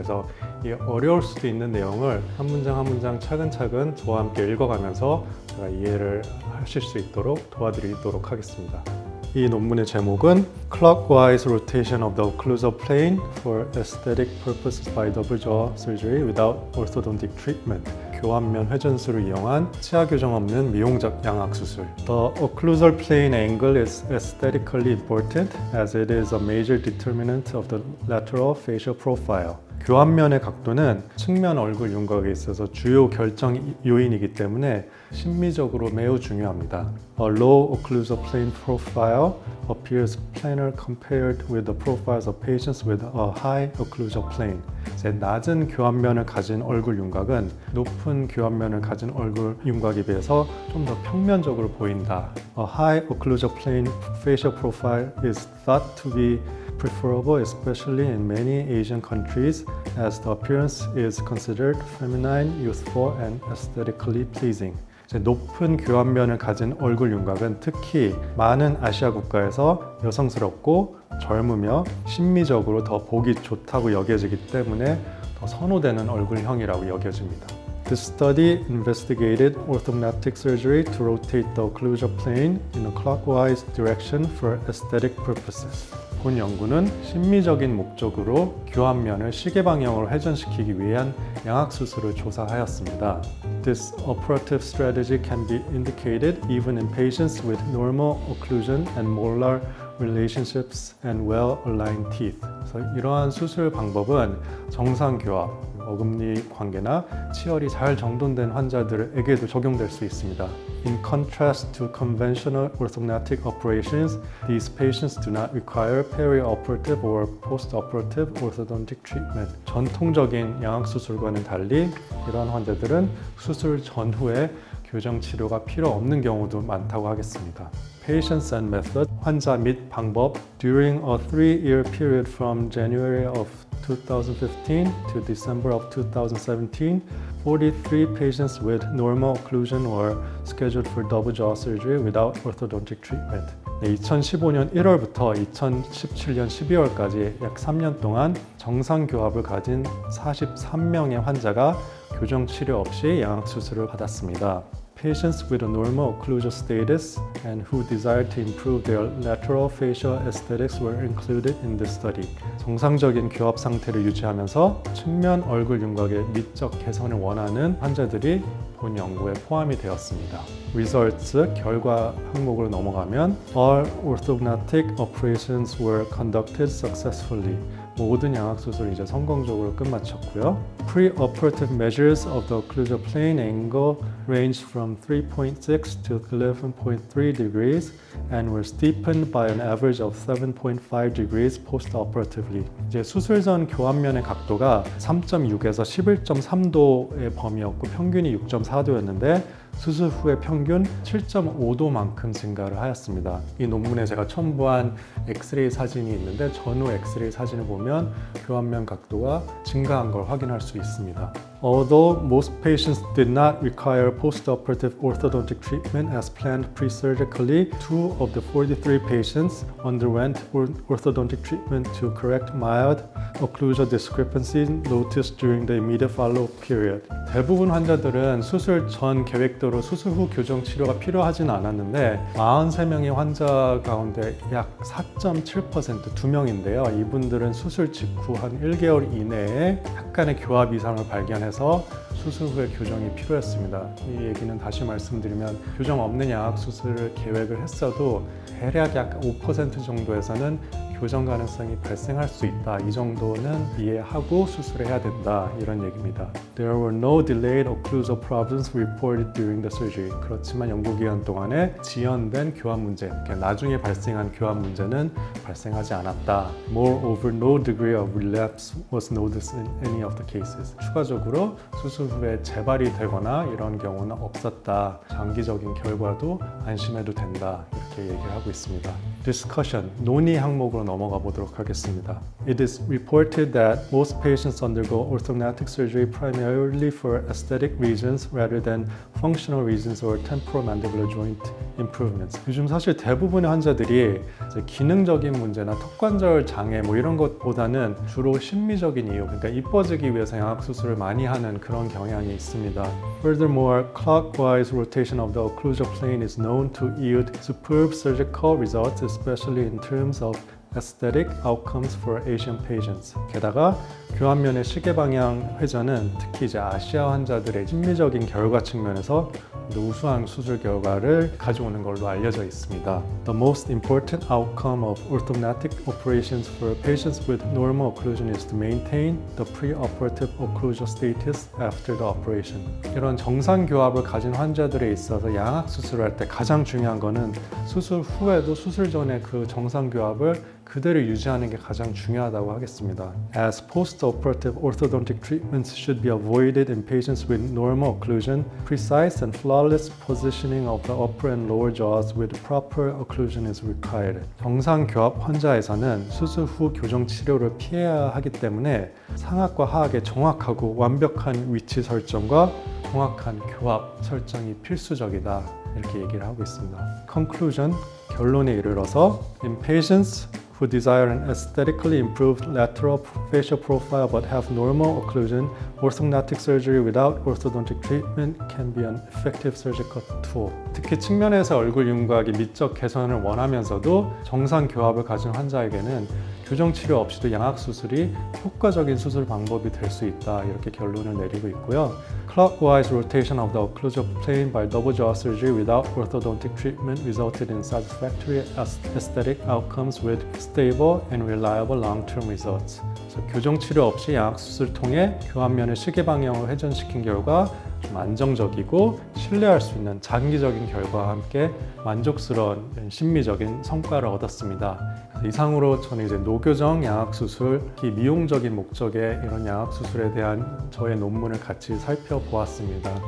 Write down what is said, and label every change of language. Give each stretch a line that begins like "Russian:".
Korean: 그래서 이 어려울 수도 있는 내용을 한 문장 한 문장 차근차근 저와 함께 읽어가면서 제가 이해를 하실 수 있도록 도와드리도록 하겠습니다. 이 논문의 제목은
English: Clockwise Rotation of the Occlusal Plane for Aesthetic Purposes by Double Jaw Surgery Without Orthodontic Treatment.
Korean: 교환면 회전술을 이용한 치아 교정 없는 미용적 양악수술.
English: The occlusal plane angle is aesthetically important as it is a major determinant of the lateral facial profile.
Korean: 교환면의 각도는 측면 얼굴 윤곽에 있어서 주요 결정 요인이기 때문에 심미적으로 매우 중요합니다.
English: A low occlusal plane profile appears planar compared with the profiles of patients with a high occlusal plane.
Korean: 낮은 교환면을 가진 얼굴 윤곽은 높은 교환면을 가진 얼굴 윤곽에 비해서 좀 더 평면적으로 보인다.
English: A high occlusal plane facial profile is thought to be preferable, especially in many Asian countries, as the appearance is considered feminine, youthful, and aesthetically pleasing.
Korean: 높은 교환면을 가진 얼굴 윤곽은 특히 많은 아시아 국가에서 여성스럽고 젊으며 심미적으로 더 보기 좋다고 여겨지기 때문에 더 선호되는 얼굴형이라고 여겨집니다.
English: This study investigated orthodontic surgery to rotate the occlusal plane in a clockwise direction for aesthetic purposes.
Korean: 본 연구는 심미적인 목적으로 교환면을 시계 방향으로 회전시키기 위한 양악수술을 조사하였습니다.
English: This operative strategy can be indicated even in patients with normal occlusion and molar relationships and well-aligned teeth.
Korean: 그래서 이러한 수술 방법은 정상 교합, 어금니 관계나 치열이 잘 정돈된 환자들에게도 적용될 수 있습니다.
English: In contrast to conventional orthodontic operations, these patients do not require perioperative or postoperative orthodontic treatment.
Korean: 전통적인 양악수술과는 달리 이러한 환자들은 수술 전후에 교정 치료가 필요 없는 경우도 많다고 하겠습니다.
English: Patients and method,
Korean: 환자 및 방법.
English: During a 3-year period from January of 2015 to December of 2017, 43 patients with normal occlusion were scheduled for double jaw surgery without orthodontic treatment.
Korean: 2015년 1월부터 2017년 12월까지 약 3년 동안 정상 교합을 가진 43명의 환자가 교정 치료 없이 양악수술을 받았습니다.
English: Patients with a normal occlusal status and who desired to improve their lateral facial aesthetics were included in this study.
Korean: 정상적인 교합 상태를 유지하면서 측면 얼굴 윤곽의 미적 개선을 원하는 환자들이 본 연구에 포함이 되었습니다.
English: Results,
Korean: 결과 항목으로 넘어가면
English: All orthodontic operations were conducted successfully.
Korean: 모든 양악수술이 이제 성공적으로 끝마쳤고요.
English: Pre-operative measures of the occlusal plane angle ranged from 3.6 to 11.3 degrees and were steepened by an average of 7.5 degrees post-operatively.
Korean: 이제 수술 전 교환면의 각도가 3.6에서 11.3도의 범위였고 평균이 6.4도였는데 수술 후의 평균 7.5도만큼 증가를 하였습니다. 이 논문에 제가 첨부한 엑스레이 사진이 있는데 전후 엑스레이 사진을 보면 교환면 각도가 증가한 걸 확인할 수 있습니다.
English: Although most patients did not require post-operative orthodontic treatment as planned pre-surgically, 2 of the 43 patients underwent orthodontic treatment to correct mild occlusal discrepancies noticed during the immediate follow-up period.
Korean: 대부분 환자들은 수술 전 계획대로 수술 후 교정 치료가 필요하진 않았는데 43명의 환자 가운데 약 4.7% 2명인데요. 이분들은 수술 직후 한 1개월 이내에 약간의 교합 이상을 발견해서 수술 후에 교정이 필요했습니다. 이 얘기는 다시 말씀드리면 교정 없는 양악수술을 계획을 했어도 대략 약 5% 정도에서는 교정 가능성이 발생할 수 있다. 이 정도는 이해하고 수술해야 된다. 이런 얘기입니다.
English: There were no delayed occlusal problems reported during the surgery.
Korean: 그렇지만 연구기간 동안에 지연된 교합 문제, 나중에 발생한 교합 문제는 발생하지 않았다.
English: Moreover, no degree of relapse was noticed in any of the cases.
Korean: 추가적으로 수술 후에 재발이 되거나 이런 경우는 없었다. 장기적인 결과도 안심해도 된다. 이렇게 얘기를 하고 있습니다. Discussion, 논의 항목으로 넘어가 보도록 하겠습니다.
English: It is reported that most patients undergo orthodontic surgery primarily for aesthetic reasons rather than functional reasons or temporomandibular joint improvements.
Korean: 요즘 사실 대부분의 환자들이 이제 기능적인 문제나 턱관절 장애 뭐 이런 것보다는 주로 심미적인 이유, 그러니까 이뻐지기 위해서 양악 수술을 많이 하는 그런 경향이 있습니다.
English: Furthermore, clockwise rotation of the occlusal plane is known to yield superb surgical results, especially in terms of aesthetic outcomes for Asian patients.
Korean: 게다가 교합면의 시계 방향 회전은 특히 이제 아시아 환자들의 심미적인 결과 측면에서 우수한 수술 결과를 가져오는 걸로 알려져 있습니다.
English: The most important outcome of orthodontic operations for patients with normal occlusion is to maintain the preoperative occlusal status after the operation.
Korean: 이런 정상 교합을 가진 환자들에 있어서 양악 수술을 할 때 가장 중요한 거는 수술 후에도 수술 전에 그 정상 교합을 그대로 유지하는 게 가장 중요하다고 하겠습니다.
English: As post-operative orthodontic treatments should be avoided in patients with normal occlusion, precise and flawless positioning of the upper and lower jaws with proper occlusion is required.
Korean: 정상 교합 환자에서는 수술 후 교정 치료를 피해야 하기 때문에 상악과 하악의 정확하고 완벽한 위치 설정과 정확한 교합 설정이 필수적이다. 이렇게 얘기를 하고 있습니다.
English: Conclusion,
Korean: 결론에 이르러서
English: in patients who desire an aesthetically improved lateral facial profile but have normal occlusion, orthodontic surgery without orthodontic treatment can be an effective surgical tool.
Korean: 특히 측면에서 얼굴 윤곽이 미적 개선을 원하면서도 정상 교합을 가진 환자에게는 교정 치료 없이도 양악 수술이 효과적인 수술 방법이 될 수 있다. 이렇게 결론을 내리고 있고요.
English: Clockwise rotation of the occlusal plane by double jaw surgery without orthodontic treatment resulted in satisfactory aesthetic outcomes with stable and reliable long-term results.
Korean: 그래서 교정 치료 없이 양악 수술을 통해 교합면의 시계 방향을 회전시킨 결과 좀 안정적이고 신뢰할 수 있는 장기적인 결과와 함께 만족스러운 심미적인 성과를 얻었습니다. 이상으로 저는 이제 노교정 양악 수술, 특히 미용적인 목적의 이런 양악 수술에 대한 저의 논문을 같이 살펴보았습니다.